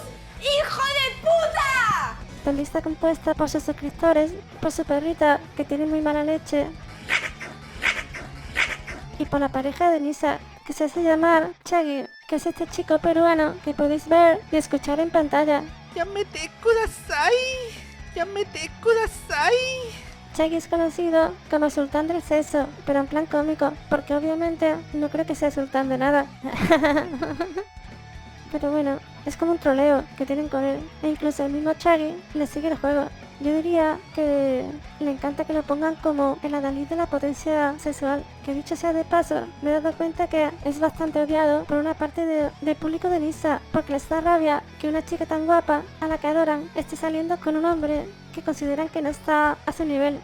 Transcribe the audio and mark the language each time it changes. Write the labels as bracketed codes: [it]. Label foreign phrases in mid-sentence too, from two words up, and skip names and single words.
[es] ¡Hijo de puta! También está compuesta por sus suscriptores, por su perrita, que tiene muy mala leche, y por la pareja de Nisa, que se hace llamar Shaggy, que es este chico peruano que podéis ver y escuchar en pantalla. [ja] ¡やめてください! ¡やめてください! [es] Shaggy es conocido como Sultán del Sexo, pero en plan cómico, porque obviamente no creo que sea sultán de nada. Pero bueno, es como un troleo que tienen con él, e incluso el mismo Shaggy le sigue el juego. Yo diría que le encanta que lo pongan como el adalid de la potencia sexual, que dicho sea de paso, me he dado cuenta que es bastante odiado por una parte del público de Nisa, porque les da rabia que una chica tan guapa, a la que adoran, esté saliendo con un hombre que consideran que no está a su nivel.